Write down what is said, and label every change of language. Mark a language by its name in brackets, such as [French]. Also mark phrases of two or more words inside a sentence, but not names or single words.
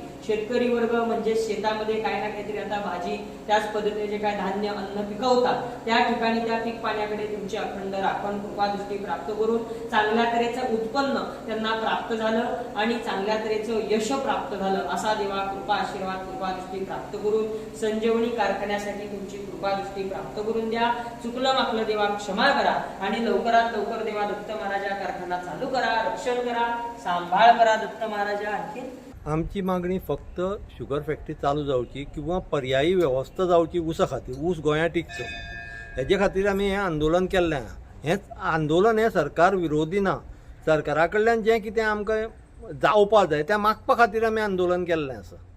[Marathi] शेतकरी वर्ग म्हणजे शेतामध्ये काय ना काहीतरी आता भाजी त्याच पद्धतीने जे काय धान्य अन्न पिकवतात त्या ठिकाणी त्या पीक पाण्याकडे तुमची अखंड राखण कृपादृष्टी प्राप्त करून चांगल्या तऱ्हेचं उत्पन्न त्यांना प्राप्त झालं आणि चांगल्या तऱ्हेचं यश प्राप्त झालं असा देवा कृपा आशीर्वाद कृपादृष्टी प्राप्त करून संजीवनी कारखान्यासाठी तुमची कृपादृष्टी प्राप्त करून द्या. चुकलं मागलं देवा क्षमा करा आणि लवकरात लवकर देवा दत्त महाराजा कारखाना चालू करा, रक्षण करा, सांभाळ करा दत्त महाराजा. आणखी [Konkani] आमची मागणी फक्त [English] sugar factory [Konkani] चालू जावची किंवा पर्यायी व्यवस्था जावची ऊसा खातीर. ऊस गोंयांत टिकचो हेजे खातीर आमी हें आंदोलन केल्लें. हें आंदोलन हें सरकार विरोधी ना. सरकारा कडल्यान जें कितें आमकां जावपा जाय तें मागपा खातीर आमी आंदोलन केल्लें आसा.